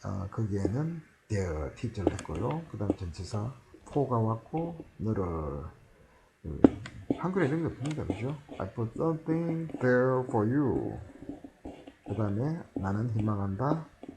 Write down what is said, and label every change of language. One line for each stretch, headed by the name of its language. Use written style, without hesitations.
Korean: 거기에는 there t자를 했고요. 그 다음 전치사 for가 왔고 너를 한글에 이런 게 없습니다. 그죠?
English: I put something there for you.
Korean: 그 다음에 나는 희망한다.